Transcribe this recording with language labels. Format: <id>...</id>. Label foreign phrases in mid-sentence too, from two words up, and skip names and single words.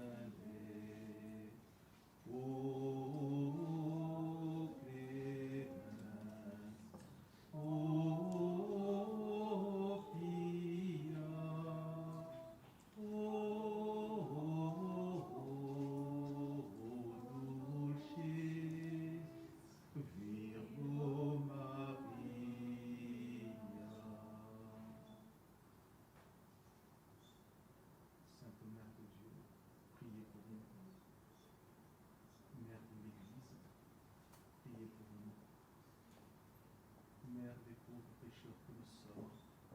<la>O clemens, o pia, o dulcis Virgo Maria.</la> <fr>Sainte Mère de Dieu, priez pour nous. Mère de l'Église, priez pour nous. Mère des pauvres pécheurs que nous sommes,</fr>